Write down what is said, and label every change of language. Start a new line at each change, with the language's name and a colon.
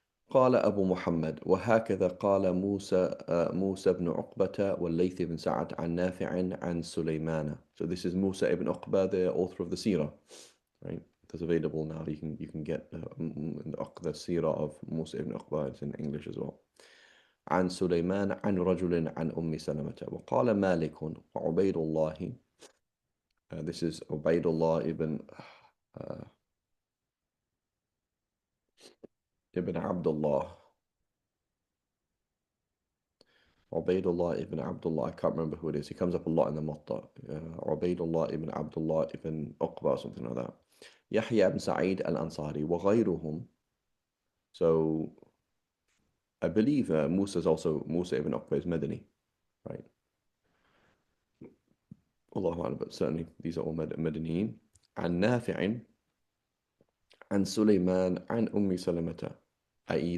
Arabic: قال أبو محمد وهكذا قال موسى بن عقبة والليث بن سعد عن نافع عن سليمان.
English: So this is Musa ibn Uqba, the author of the Seerah, right? It's available now. You can get the Seerah of Musa ibn Uqba. It's in English as well.
Arabic: عن سليمان عن رجل عن أم سلمة وقال مالك وعبيد الله.
English: This is Ubaidullah ibn Abdullah. Ubaidullah ibn Abdullah, I can't remember who it is. He comes up a lot in the Muwatta. Ubaidullah ibn Abdullah ibn Uqba, something like that. Yahya ibn Sa'id al-Ansari,
Arabic: وغيرهم.
English: So I believe Musa ibn Uqba is Madani, right? Allahu Akbar, but certainly these are all Madaniyin.
Arabic: عن نافع عن سليمان عن أم سلمة, i.e.